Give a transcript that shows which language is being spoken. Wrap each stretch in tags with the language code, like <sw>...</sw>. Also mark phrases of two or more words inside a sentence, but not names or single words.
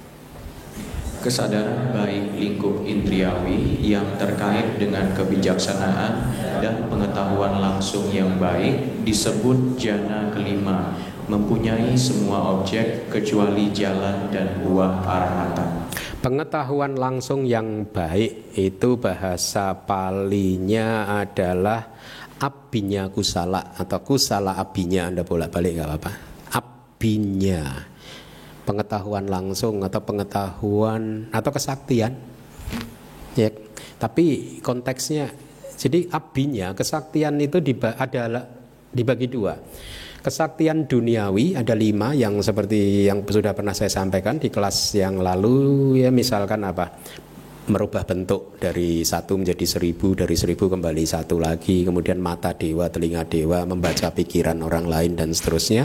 <id>Kesadaran baik lingkup indriawi yang terkait dengan kebijaksanaan dan pengetahuan langsung yang baik disebut jhana kelima, mempunyai semua objek kecuali jalan dan buah arahata. Pengetahuan langsung yang baik itu bahasa palinya adalah</id> <pi>abhinya kusala</pi> <id>atau</id> <pi>kusala abhinya.</pi> <id>Anda bolak-balik gak apa-apa. Abhinya, pengetahuan langsung atau pengetahuan atau kesaktian ya, tapi konteksnya jadi abhinya, kesaktian itu adalah dibagi dua. Kesaktian duniawi ada 5 yang seperti yang sudah pernah saya sampaikan di kelas yang lalu ya, misalkan apa, merubah bentuk dari 1 menjadi 1000, dari 1000 kembali 1 lagi, kemudian mata dewa, telinga dewa, membaca pikiran orang lain dan seterusnya.</id>